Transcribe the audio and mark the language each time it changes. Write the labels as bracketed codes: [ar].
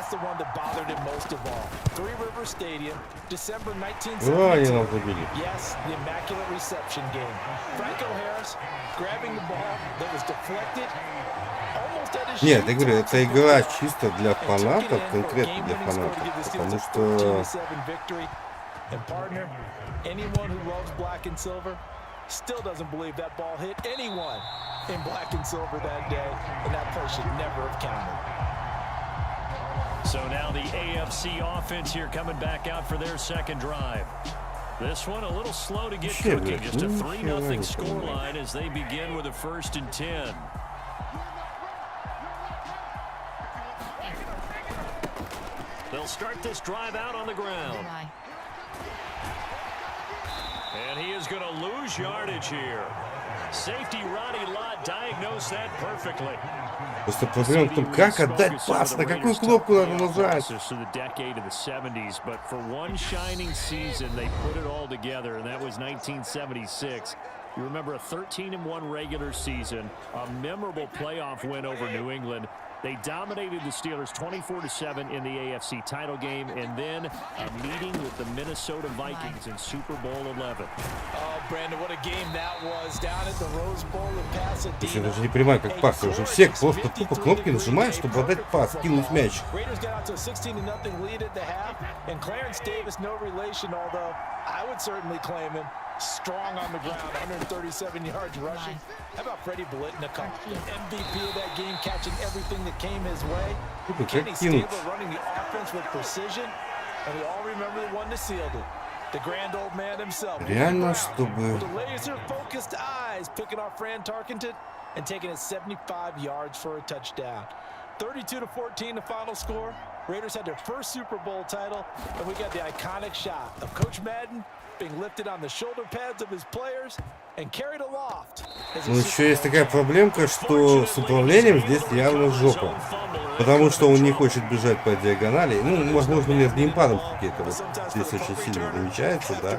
[en] That's the one that bothered him most of all. Three River Stadium, December 1972. Yes, the immaculate reception game. Franco Harris grabbing the ball that was deflected. [ru] Нет, я говорю, это игра чисто для фанатов, конкретно для фанатов, потому что [en] And partner, anyone who loves black and silver still doesn't believe that ball hit anyone in black and silver that day, and that play should never have counted. So now the AFC offense here coming back out for their second drive. This one a little slow to get cooking, just a 3-0 scoreline as they begin with a 1st and 10. They'll start this drive out on the ground. And he is going to lose yardage here. Safety Ronnie Lott diagnosed that perfectly. [ru] Просто проблема в том, как отдать пас, на какую кнопку надо нажать. [en] The decade of the 70s, but for one shining season, they put it all together, and that was 1976. You remember a 13-1 regular season, a memorable playoff win over New England. They dominated the Steelers 24-7 in the AFC title game, and then a meeting with the Minnesota Vikings in Super Bowl 11. Oh, Brandon, what a game that was down at the Rose Bowl in Pasadena. [ru] Я даже не понимаю, как пас. Уже все просто тупо кнопки нажимают, чтобы отдать пас, кинуть мяч. [en] Raiders got out to a 16-0 lead at the half, and Clarence Davis, no relation, although I would certainly claim him. Strong on the ground, 137 yards rushing. How about Freddie Blitnikoff, MVP of that game, catching everything that came his way. Kenny Stabler running the offense with precision, and we all remember the one that sealed it. The grand old man himself. [ru] Реально, чтобы... [en] With the laser-focused eyes, picking off Fran Tarkenton and taking it 75 yards for a touchdown. 32-14 the final score. Raiders had their first Super Bowl title, and we got the iconic shot of Coach Madden being lifted on the shoulder pads of his players and carried aloft. [ru] Ну, еще есть такая проблемка, что с управлением здесь явно жопа. Потому что он не хочет бежать по диагонали. Ну, возможно, у меня с геймпадом какие-то вот здесь очень сильно замечается, да.